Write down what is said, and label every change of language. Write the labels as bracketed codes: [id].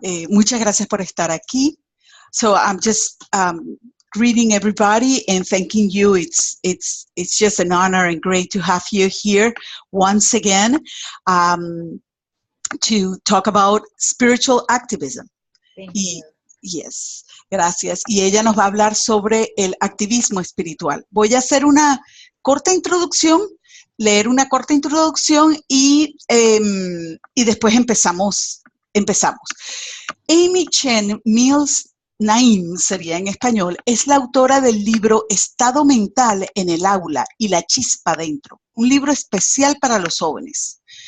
[es] Muchas gracias por estar aquí. [en] So I'm just greeting everybody and thanking you. It's just an honor and great to have you here once again to talk about spiritual activism. Thank you. [es] Yes, gracias. Y ella nos va a hablar sobre el activismo espiritual. Voy a hacer una corta introducción, leer una corta introducción y después empezamos. Amy Chen Mills Naim, sería en español, es la autora del libro Estado Mental en el Aula y la Chispa Dentro, un libro especial para los jóvenes.